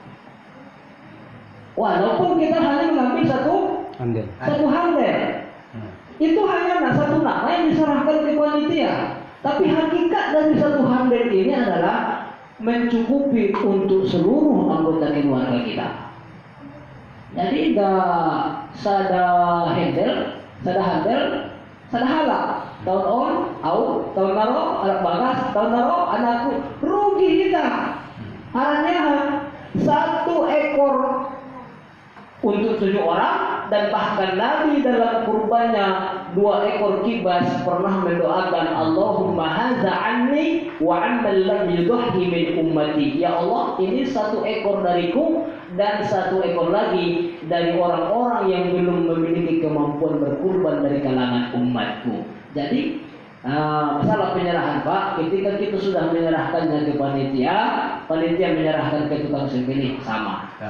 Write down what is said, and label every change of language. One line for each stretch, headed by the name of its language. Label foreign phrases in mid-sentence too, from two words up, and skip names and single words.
Indonesian: Walaupun kita hanya mengambil satu handle, itu hanya satu nama yang diserahkan ke panitia. Tapi hakikat dari satu handle ini adalah mencukupi untuk seluruh anggota keluarga kita.
Batak Toba: Jadi sada handle, sada halak. Tahun on, tahun naro, anak bagas, tahun naro, anakku,
Indonesian: rugi kita. Hanya satu ekor untuk 7 orang, dan bahkan Nabi dalam kurbannya 2 ekor kibas pernah mendoakan
Arabic: اللهم هذا عني وعمن لم يضح من أمتي. يا الله,
Indonesian: ini 1 ekor dariku dan 1 ekor lagi dari orang-orang yang belum memiliki kemampuan berkurban dari kalangan umatku. Jadi masalah penyerahan Pak, ketika kita sudah menyerahkannya ke panitia menyerahkan ke tukang sembelih sama.